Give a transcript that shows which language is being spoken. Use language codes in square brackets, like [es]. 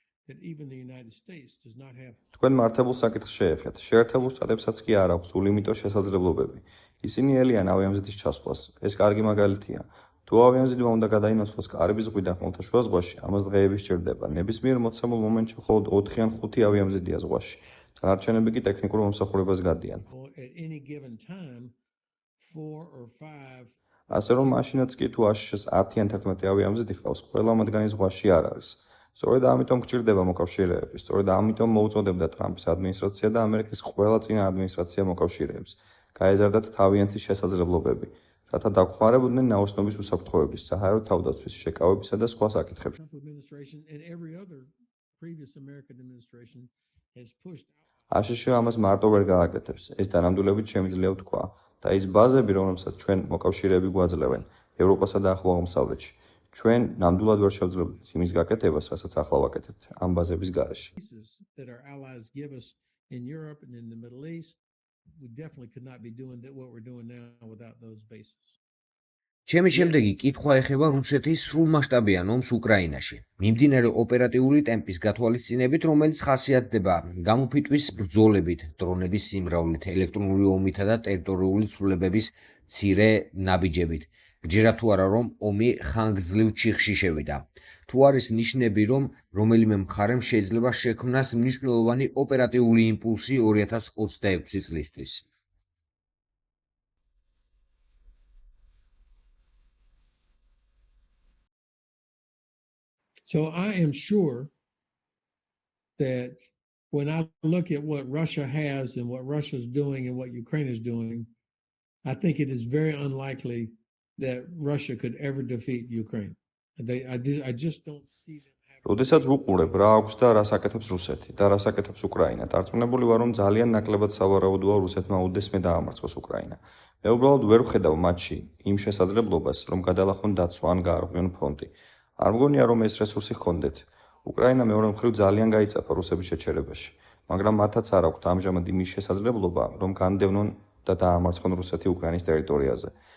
[en] That even the United States does not have [ka] თქვენ მართებულ საკითხს შეეხეთ. შეერთებულ შტატებსაც კი არ აქვს ულიმიტო შესაძლებლობები. ისინი ელიან ავიამზიდის ჩასვლას. ეს კარგი მაგალითია. თუ ავიამზიდმა უნდა გადაინაცვლოს კარიბის ზღვიდან ხმელთაშუა ზღვაში, ამას დღეები სჭირდება. ნებისმიერ მოცემულ მომენტში მხოლოდ 4 ან 5 ავიამზიდია ზღვაში. დანარჩენები კი ტექნიკურ მომსახურებას გადიან. [en] at any given time 4 or 5 [ka] ასე რომ მაშინაც კი თუ აშშ-ს 10 ან 11 ავიამზიდი ხავს, ყველა მათგანი ზღვაში არ არის. სწორედ ამიტომ გჭირდება მოკავშირეები, სწორედ ამიტომ მოუწოდებდა ტრამპის ადმინისტრაცია და ამერიკის ყველა წინა ადმინისტრაცია მოკავშირეებს. გაეზარდათ თავიანთი შესაძლებლობები, რათა დაგხმარებოდნენ ნაოსნობის უსაფრთხოების, საჰაერო თავდაცვის, შეკავებისა და სხვა საკითხებში. [en] Trump administration and every other previous American administration has pushed [ka] აშშ ამას მარტო ვერ გააკეთებს. ეს დანამდვილებით შემიძლია ვთქვა და ის ბაზები, რომელსაც ჩვენ მოკავშირეები გვაძლევენ ევროპასა და ახლო აღმოსავლეთში, ჩვენ ნამდვილად ვერ შევძლებთ იმის გაკეთებას, რასაც ახლა ვაკეთებთ ამ ბაზების გარეშე. [en] pieces that our allies give us in Europe and in the Middle East. We definitely could not be doing that what we're doing now without those bases. [ka] ჩემი შემდეგი კითხვა ეხება რუსეთის სრულმასშტაბიან ომს უკრაინაში. მიმდინარე ოპერატიული ტემპის გათვალისწინებით, რომელიც ხასიათდება გამოფიტვის ბრძოლებით, დრონების სიმრავლით, ელექტრონული ომითა და ტერიტორიული ცვლილებების მცირე ნაბიჯებით. გჯერა თუ არა, რომ ომი ხანგრძლივ ჩიხში შევიდა. თუ არის ნიშნები, რომ რომელიმე მხარემ შეიძლება შექმნას მნიშვნელოვანი ოპერატიული იმპულსი 2026 წლისთვის. [en] So I am sure that when I look at what Russia has and what Russia's doing and what Ukraine is doing, I think it is very unlikely that Russia could ever defeat Ukraine. I just don't see them having. [ka] როდესაც ვუყურებ რა აქვს და რას აკეთებს რუსეთი და რას აკეთებს უკრაინა, დარწმუნებული ვარ, რომ ძალიან ნაკლებად სავარაუდოა რუსეთმა უდესმე დაამარცხოს უკრაინა. მე უბრალოდ ვერ ვხედავ მათში იმ შესაძლებლობას, რომ გადალახონ დაცვა ან გაარღვიონ ფრონტი. არ მგონია, რომ ეს რესურსი ჰქონდეთ. უკრაინა მეორე მხრივ ძალიან გაიწაფა რუსების შეჩერებაში, მაგრამ მათაც არ აქვთ ამჟამად იმის შესაძლებლობა, რომ განდევნონ და დაამარცხონ რუსეთი უკრაინის ტერიტორიაზე.